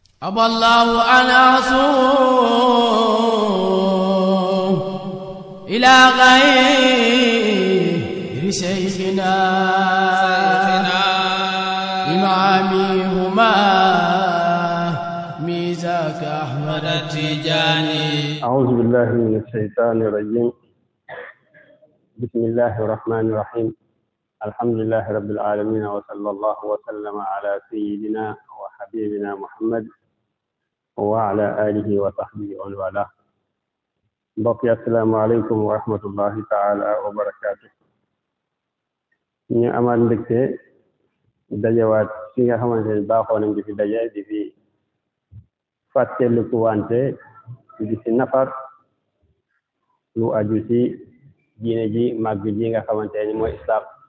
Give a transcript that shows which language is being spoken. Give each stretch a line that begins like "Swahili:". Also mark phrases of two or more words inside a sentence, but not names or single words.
Arabic: أبى الله أن أصوم إلى غير شيخنا إمامهما ميزاك أحمد التجاني. أعوذ بالله من الشيطان الرجيم. بسم الله الرحمن الرحيم. الحمد لله رب العالمين، وصلى الله وسلم على سيدنا وحبيبنا محمد وعلى آله وصحبه ومن والاه.
Wolof: mbokk yi
Arabic: السلام عليكم ورحمة الله تعالى وبركاته.
Wolof: ñu amaat mbégte dajewaat fi nga xamante ne baaxoo nañ di fi daje di fi fàttaliku wante di fi nafar lu aju ci diine ji màgg ji nga xamante ni mooy islam.